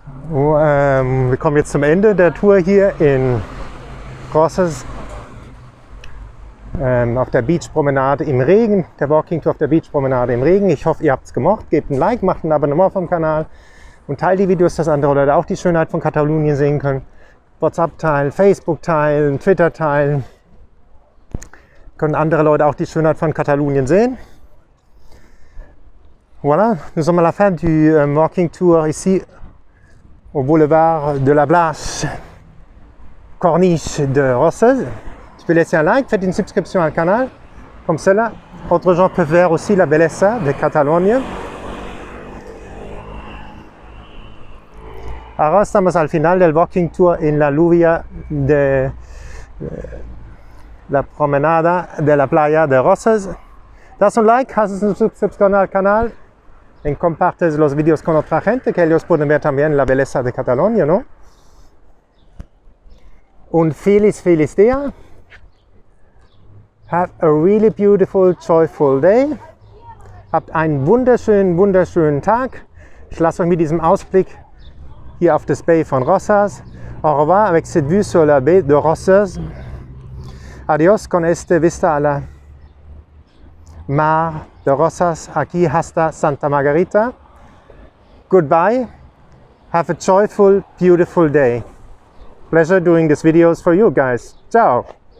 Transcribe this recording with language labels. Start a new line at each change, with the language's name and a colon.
German: Wir kommen jetzt zum Ende der Tour hier in Rosas auf der Beachpromenade im Regen, der Walking Tour auf der Beachpromenade im Regen. Ich hoffe, ihr habt es gemocht. Gebt ein Like, macht ein Abonnement vom Kanal und teilt die Videos, dass andere Leute auch die Schönheit von Katalonien sehen können. WhatsApp teilen, Facebook teilen, Twitter teilen. Können andere Leute auch die Schönheit von Katalonien sehen.
French: Voilà, nous sommes à la fin du walking tour ici au boulevard de la Place, corniche de Rosas. Tu peux laisser un like, faites une subscription
Spanish: al canal,
French: comme cela, autres gens peuvent voir aussi
Spanish: la belleza de Catalunya. Ahora estamos al final del walking tour en la lluvia de la promenada de la playa de Rosas. Das un like, haces una suscripción al canal y compartes los vídeos con otra gente que ellos pueden ver también la belleza de Catalunya, ¿no? Un feliz día.
English: Have a really beautiful, joyful day.
German: Habt einen wunderschönen Tag. Ich lasse euch mit diesem Ausblick hier auf das Bay von Rosas.
French: Au revoir avec cette vue sur la baie de Rosas.
Spanish: Adiós con este vista a la mar de Rosas aquí hasta Santa Margarita.
English: Goodbye. Have a joyful, beautiful day. Pleasure doing these videos for you guys. Ciao.